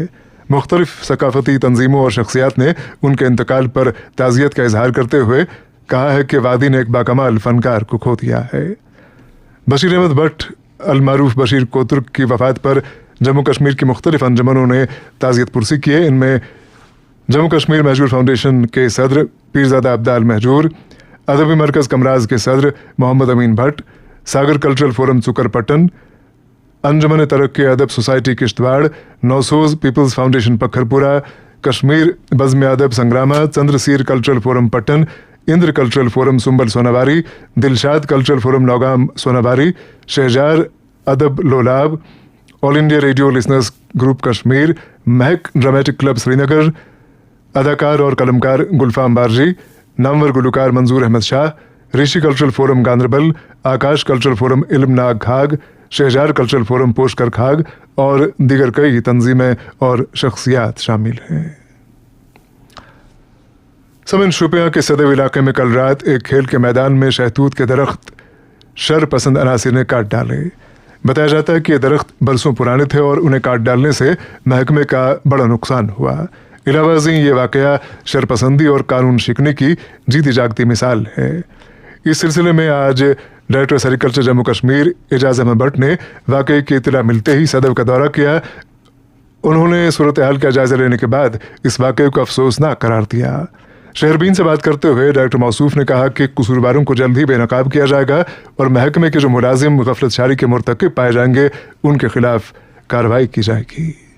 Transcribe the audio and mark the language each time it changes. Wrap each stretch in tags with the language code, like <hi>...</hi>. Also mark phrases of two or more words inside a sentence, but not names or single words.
<ur>مختلف ثقافتی تنظیموں اور شخصیات نے ان کے انتقال پر تعزیت کا اظہار کرتے ہوئے کہا ہے کہ وادی نے ایک باکمال فنکار کو کھو دیا ہے۔ بشیر احمد بھٹ المعروف بشیر کوتر کی وفات پر جموں کشمیر کی مختلف انجمنوں نے تعزیت پرسی کی ہے۔ ان میں جموں کشمیر مہجور فاؤنڈیشن کے صدر پیرزادہ عبدال مہجور، ادبی مرکز کمراز کے صدر محمد امین بھٹ، ساگر کلچرل فورم چکر پٹن، انجمن ترقی ادب سوسائٹی کشتواڑ، نوسوز پیپلز فاؤنڈیشن پکھرپورہ، کشمیر بزم ادب سنگرامہ، چندر سیر کلچرل فورم پٹن، اندر کلچرل فورم سنبل سوناواری، دلشاد کلچرل فورم نوگام سوناواری، شہجار ادب لولاب، آل انڈیا ریڈیو لسنرز گروپ کشمیر، مہک ڈرامٹک کلب سری نگر، اداکار اور قلمکار گلفام بارجی، نامور گلوکار منظور احمد شاہ، رشی کلچرل فورم گاندربل، آکاش کلچرل فورم علم ناگ کھاگ، شہجار کلچرل فورم پوشکر کھاگ اور دیگر کئی تنظیمیں اور شخصیات شامل ہیں۔ سمن شوپیاں کے صدیو علاقے میں کل رات ایک کھیل کے میدان میں شہتوت کے درخت شر پسند عناصر نے کاٹ ڈالے۔ بتایا جاتا ہے کہ یہ درخت برسوں پرانے تھے اور انہیں کاٹ ڈالنے سے محکمے کا بڑا نقصان ہوا۔ علاوہ ازیں یہ واقعہ شرپسندی اور قانون شکنی کی جیتی جاگتی مثال ہے۔ اس سلسلے میں آج</ur> <en>director sericulture</en> <ur>جموں کشمیر اعجاز احمد بٹ نے واقعے کی اطلاع ملتے ہی صدیو کا دورہ کیا۔ انہوں نے صورتحال کا جائزہ لینے کے بعد اس واقعے کو افسوسناک قرار دیا۔ شہربین سے بات کرتے ہوئے ڈائریکٹر موصوف نے کہا کہ قصورواروں کو جلد ہی بے نقاب کیا جائے گا اور محکمے کے جو ملازم غفلت شاری کے مرتکب پائے جائیں گے ان کے خلاف کارروائی کی جائے گی۔</ur>